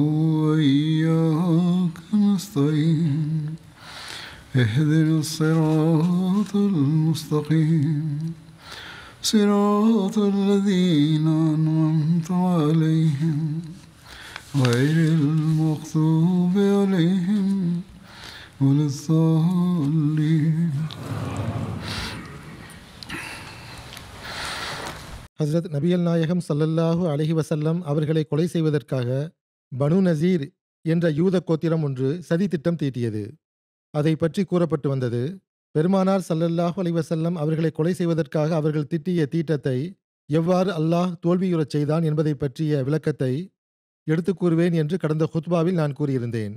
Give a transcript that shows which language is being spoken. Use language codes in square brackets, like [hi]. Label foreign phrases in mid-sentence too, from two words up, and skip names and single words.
[ar] وإياك نستعين اهدنا الصراط المستقيم صراط الذين أنعمت عليهم غير المغضوب عليهم ولا الضالين. [ta] ஹஸ்ரத் நபியல் நாயகம் [ar] صلى الله عليه وسلم [ta] அவர்களை கொலை செய்வதற்காக பனு நசீர் என்ற யூத கோத்திரம் ஒன்று சதி திட்டம் தீட்டியது. அதை பற்றி கூறப்பட்டு வந்தது. பெருமானார் [ar] صلى الله عليه وسلم [ta] அவர்களை கொலை செய்வதற்காக அவர்கள் தீட்டிய தீட்டத்தை எவ்வாறு அல்லாஹ் தோல்வியுறச் செய்தான் என்பதை பற்றிய விளக்கத்தை எடுத்துக் கூறுவேன் என்று கடந்த ஹுத்பாவில் நான் கூறியிருந்தேன்.